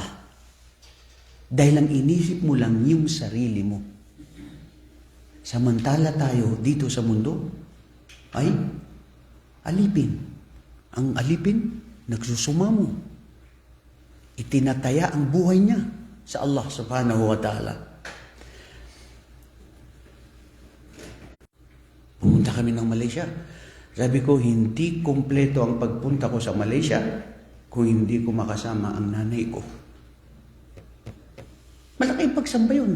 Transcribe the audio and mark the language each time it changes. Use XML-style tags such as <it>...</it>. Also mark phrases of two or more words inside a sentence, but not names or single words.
<tl>Dahil ang inisip mo lang yung sarili mo. Samantala tayo dito sa mundo ay alipin. Ang alipin, nagsusumamo. Itinataya ang buhay niya sa Allah</tl> <ar>سبحانه وتعالى.</ar> <tl>Pumunta kami ng Malaysia. Sabi ko, hindi kumpleto ang pagpunta ko sa Malaysia kung hindi ko makasama ang nanay ko. Malaking pagsamba yun.</tl>